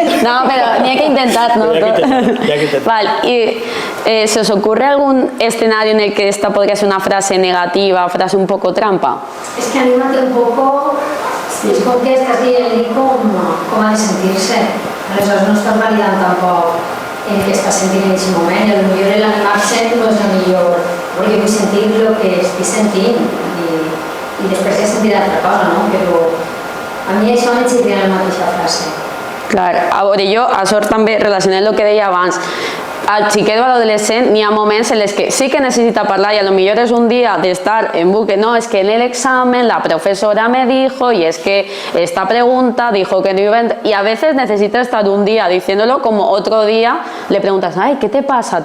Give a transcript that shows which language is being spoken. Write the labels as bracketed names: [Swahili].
[Spanish] No, pero ni hay que intentar, ¿no? Vale, ¿y se os ocurre algún escenario en el que esta podría ser una frase negativa, frase un poco trampa? Es que anímate un poco, es porque estás [Catalan] dient com ha de sentir-se. Aleshores no estàs validant tampoc el que estàs sentint en aquest moment. I potser l'animar-se no és el millor, perquè vull sentir el que estic sentint i després ja sentiré altra cosa, no? Però a mi això m'he sentit la mateixa frase. Clar, a veure, jo a sort també relacionant el que deia abans, al xiquet o a l'adolescent n'hi ha moments en els que sí que necessita parlar, i a lo millor és un dia d'estar en bucle, no, [Spanish] es que en el examen la profesora me dijo, y es que esta pregunta dijo que no iba a entrar, y a veces necesita estar un día diciéndolo, como otro día le preguntas, ay, ¿qué te pasa?